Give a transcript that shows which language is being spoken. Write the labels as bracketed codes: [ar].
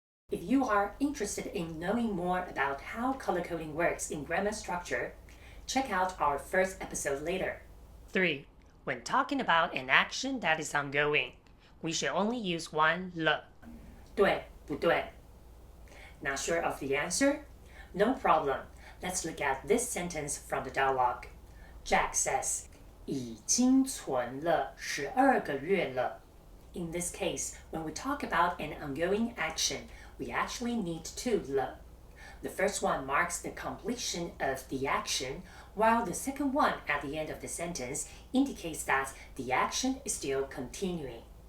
[en] If you are interested in knowing more about how color coding works in grammar structure, check out our first episode later. 3. When talking about an action that is ongoing, we should only use one 了。 [zh] 对不对？ [en] Not sure of the answer? No problem. Let's look at this sentence from the dialogue. Jack says, [zh] 已经存了12个月了。 [en] In this case, when we talk about an ongoing action, we actually need two 了。 The first one marks the completion of the action, while the second one at the end of the sentence indicates that the action is still continuing.